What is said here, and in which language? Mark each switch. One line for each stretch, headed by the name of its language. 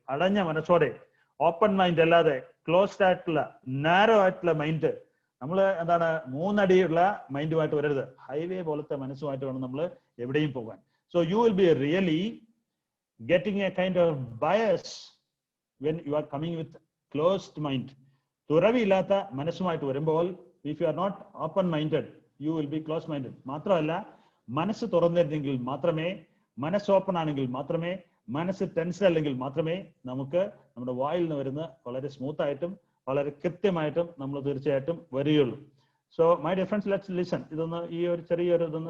Malayalam: അടഞ്ഞ മനസ്സോടെ, open mind അല്ലാതെ ക്ലോസ്ഡ് ആയിട്ടുള്ള നാരോ ആയിട്ടുള്ള മൈൻഡ്. നമ്മൾ മൂന്നടിയുള്ള മൈൻഡുമായിട്ട് വരരുത്. ഹൈവേ പോലത്തെ മനസ്സുമായിട്ട് വേണം നമ്മൾ എവിടെയും പോകാൻ.
English: So you will be really getting a kind of bias when you are coming with closed mind.
Malayalam: തുറവിയില്ലാത്ത മനസ്സുമായിട്ട് വരുമ്പോൾ,
English: if you are not open minded, you will be closed minded.
Malayalam: മാത്രമല്ല, മനസ്സ് തുറന്നിരുന്നെങ്കിൽ മാത്രമേ, മനസ്സ് ഓപ്പൺ ആണെങ്കിൽ മാത്രമേ, മനസ്സ് ടെൻസ്ഡ് അല്ലെങ്കിൽ മാത്രമേ നമുക്ക് നമ്മുടെ വായിൽ നിന്ന് വരുന്ന വളരെ സ്മൂത്ത് ആയിട്ടും വളരെ കൃത്യമായിട്ടും നമ്മൾ തീർച്ചയായിട്ടും വരികയുള്ളൂ.
English: So my dear friends, let's listen.
Malayalam: ഇതൊന്ന് ഈ ഒരു ചെറിയൊരു